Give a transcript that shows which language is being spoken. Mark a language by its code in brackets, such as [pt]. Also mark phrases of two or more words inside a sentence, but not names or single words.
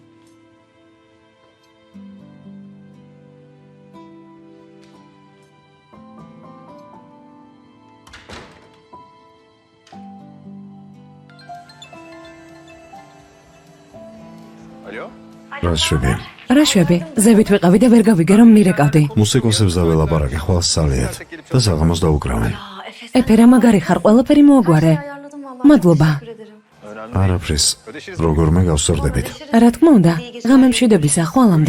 [tr] Alo? [ka] რა შვები? რა შვები? ზევით ვიყავი და ვერ გავიგე რომ მირეკავდი. მუსიკოსებს დაველაპარაკე ხვალ სალიეთ და საღამოს დაუკრავენ. ეფერა მაგარი ხარ, ყველაფერი მოაგვარე. [tr] Ayarladım vallahi. [ka] მადლობა. [tr] Teşekkür ederim. [ka] არაფრის. როგორმე გავსწორდებით. რა თქმა უნდა, ღამემშვიდობისა, ხვალამდე.